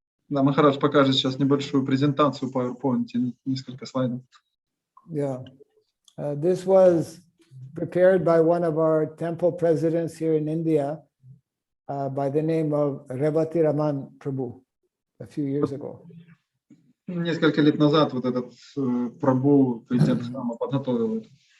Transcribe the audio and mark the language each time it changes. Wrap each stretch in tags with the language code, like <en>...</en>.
<ru>Да, Махарадж покажет сейчас небольшую презентацию в PowerPoint, несколько слайдов.</ru> <en>Yeah. This was prepared by one of our temple presidents here in India by the name of Bhakti Raghava Prabhu a few years ago.</en> <ru>Несколько лет назад вот этот Прабhu, президент храма, подготовил это.</ru>